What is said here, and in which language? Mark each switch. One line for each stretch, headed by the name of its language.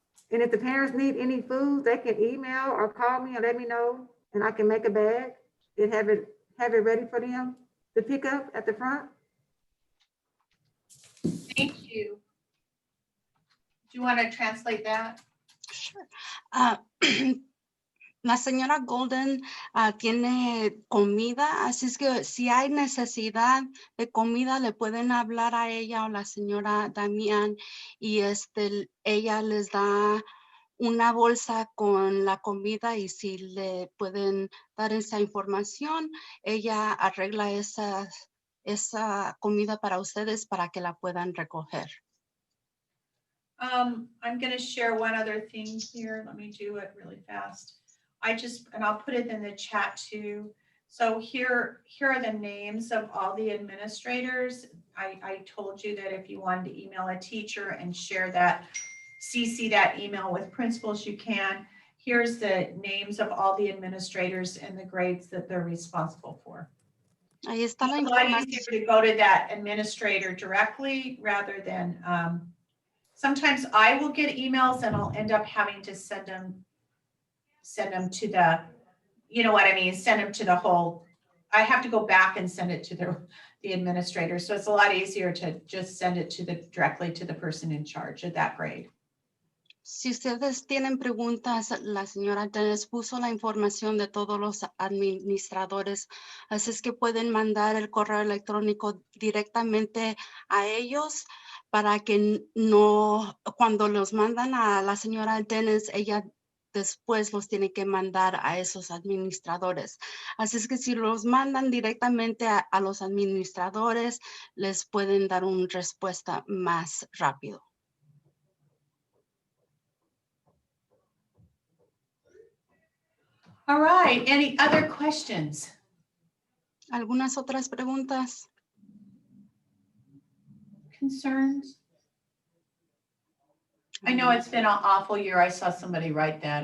English: And if the parents need any food, they can email or call me and let me know, and I can make a bag and have it ready for them to pick up at the front. Thank you. Do you want to translate that? Sure.
Spanish: La señora Golden tiene comida, así es que si hay necesidad de comida, le pueden hablar a ella o la señora Damián y ella les da una bolsa con la comida y si le pueden dar esa información, ella arregla esa comida para ustedes para que la puedan recoger.
English: I'm going to share one other thing here. Let me do it really fast. And I'll put it in the chat too. So here are the names of all the administrators. I told you that if you wanted to email a teacher and share that, CC that email with principals, you can. Here's the names of all the administrators and the grades that they're responsible for.
Spanish: Ahí está la
English: It's a lot
Spanish: información.
English: easier to go to that administrator directly rather than, sometimes I will get emails and I'll end up having to send them to the, you know what I mean? Send them to the whole, I have to go back and send it to the administrator. So it's a lot easier to just send it to directly to the person in charge of that grade.
Spanish: Si ustedes tienen preguntas, la señora Dennis puso la información de todos los administradores, así es que pueden mandar el correo electrónico directamente a ellos para que no, cuando los mandan a la señora Dennis, ella después los tiene que mandar a esos administradores. Así es que si los mandan directamente a los administradores, les pueden dar una respuesta más rápido.
English: All right, any other questions?
Spanish: ¿Algunas otras preguntas?
English: Concerns? I know it's been an awful year. I saw somebody write that.